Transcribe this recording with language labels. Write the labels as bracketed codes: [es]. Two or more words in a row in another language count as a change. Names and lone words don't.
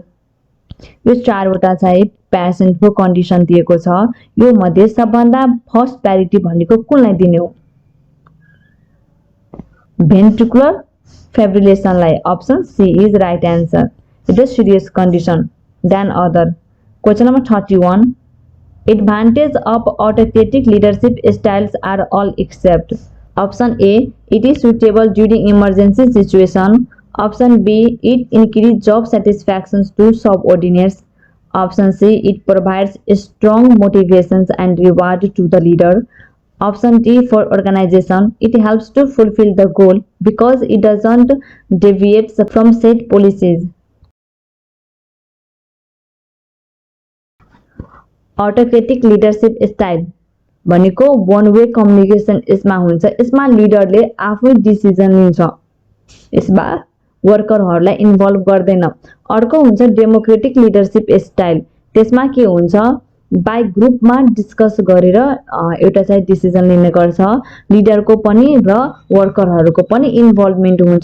[ne] यो चारवटा चाहिँ पेशेन्टको कन्डिसन दिएको छ. यो मध्ये सबभन्दा [en] first priority [ne] भनेको कुनलाई दिने हो? भेन्ट्रिकुलर फाइब्रिलेसनलाई. [en] Option C is right answer. It is serious condition then other. question number 31. Advantage of autocratic leadership styles are all except. Option A. It is suitable during emergency situation. Option B. It increases job satisfaction to subordinates. Option C. It provides strong motivations and reward to the leader. Option D. For organization, it helps to fulfill the goal because it doesn't deviate from set policies. Autocratic leadership style [ne] भनेको [en] one way communication [ne] यसमा हुन्छ. यसमा लिडरले आफै डिसिजन लिन्छ. यसमा वर्करहरूलाई इन्भल्भ गर्दैन। अर्को हुन्छ [en] democratic leadership style. [ne] त्यसमा के हुन्छ, बाई ग्रुपमा डिस्कस गरेर एउटा चाहिँ डिसिजन लिने गर्छ। लिडरको पनि र वर्करहरूको पनि इन्भल्भमेन्ट हुन्छ।